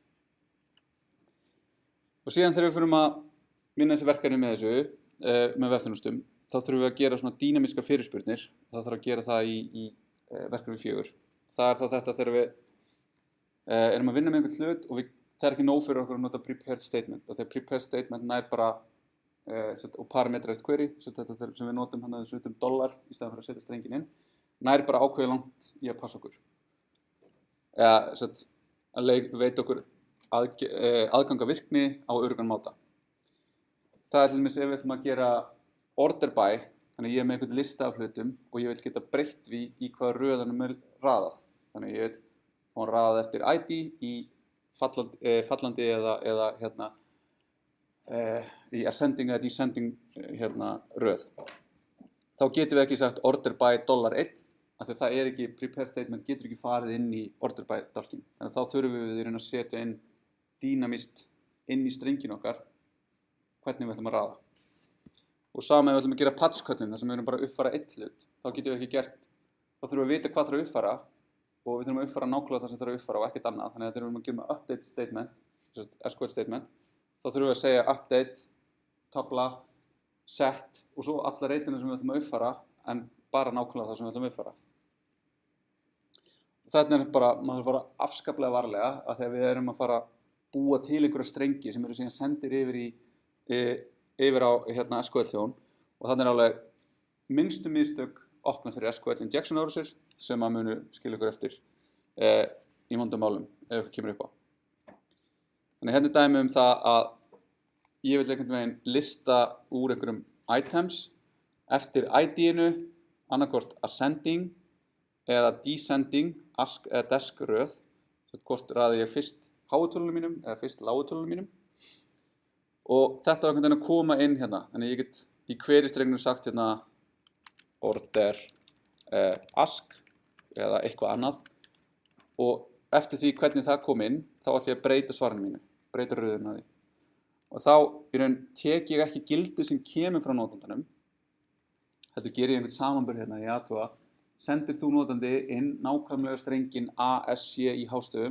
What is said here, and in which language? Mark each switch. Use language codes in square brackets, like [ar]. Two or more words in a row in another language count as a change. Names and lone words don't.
[is] Og síðan þegar við fyrir að vinna þessi verkefni með þessu, með vefþjónustum, þá þurfum við að gera svona dýnamískar fyrirspurnir. Það þarf að gera það í verkefni 4. Það þá þetta þegar við erum að vinna með einhvern hlut og það ekki nóg fyrir okkur að nota [en] prepared statement. [is] Og þegar [en] prepared statement [is] nær bara og [en] parameterized query, [is] þetta sem við notum hann að þessu $, í staðan fyrir að setja strengin inn, nær bara ákveðið langt í að passa okkur. Að veita okkur aðganga virkni á öruggan máta. Það til dæmis ef við ætlum að gera [en] order by, [is] þannig ég með einhvern lista af hlutum og ég vil geta breytt því í hvaða röðanum raðað. Þannig ég vil fá hann raðað eftir ID í fallandi eða í ascending eða descending röð. Þá getum við ekki sagt [en] order by [is] $1, af því það ekki, [en] prepare statement [is] getur ekki farið inn í [en] order by [is] dálkinn. Þannig að þá þurfum við að setja inn dýnamist inn í strengin okkar hvernig við ætlum að raða. Og sama ef við ætlum að gera patchköllin, þar sem við erum bara að uppfæra eitt hlut, þá getum við ekki gert, þá þurfum við að vita hvað þarf að uppfæra og við þurfum að uppfæra nákvæmlega það sem þarf að uppfæra og ekkert annað. Þannig að þegar við erum að gera með [en] update statement, SQL statement, [is] þá þurfum við að segja update, tabla, set og svo alla reytina sem við ætlum að uppfæra en bara nákvæmlega það sem við ætlum að uppfæra. Þetta bara, maður þarf að fara afskaplega varlega að þegar við erum að fara að búa til einhverja strengi sem eru síðan sendir yfir á SQL-þjón og þannig alveg minnstu mistök opna fyrir [en] SQL injection [is] árásir sem að munu skilja ykkur eftir í vondum málum ef eitthvað kemur upp á. Þannig dæmi það að ég vil einhvern veginn lista úr einhverjum items eftir ID-inu, annarkvort ascending eða descending, ask eða desk röð, hvort raði ég fyrst háutölunum mínum eða fyrst lágutölunum mínum. Og þetta var einhvern veginn að koma inn þannig ég get í query-strengnum sagt [en] order ask [is] eða eitthvað annað og eftir því hvernig það kom inn þá ætla ég að breyta svarinu mínu, breyta röðuna því. Og þá í raun tek ég ekki gildi sem kemur frá notandanum, heldur ger ég einhvern samanburð í athuga, sendir þú notandi inn nákvæmlega strengin ASC í hástöfum.